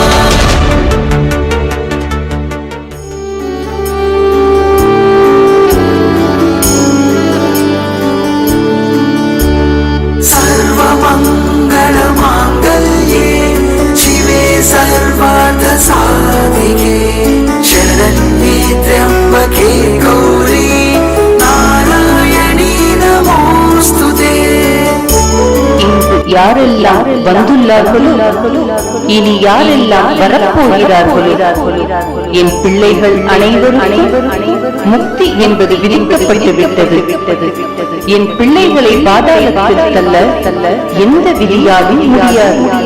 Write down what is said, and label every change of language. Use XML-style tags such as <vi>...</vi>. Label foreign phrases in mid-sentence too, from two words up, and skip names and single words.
<sa>सर्वमङ्गलमाङ्गल्ये शिवे सर्वार्थसाधिके शरण्ये त्र्यम्बके गौरी नारायणी नमोस्तुते.</sa> <ta>யாரெல்லாம் வந்துள்ளார்களோ இனி யாரெல்லாம் வரப்போகிறார்களோ என் பிள்ளைகள் அனைவரும் முக்தி என்பது விதிக்கப்பட்டு விட்டது. என் பிள்ளைகளை பாதாளத்தில் தள்ள எந்த விதியாலும் முடியாது.</ta>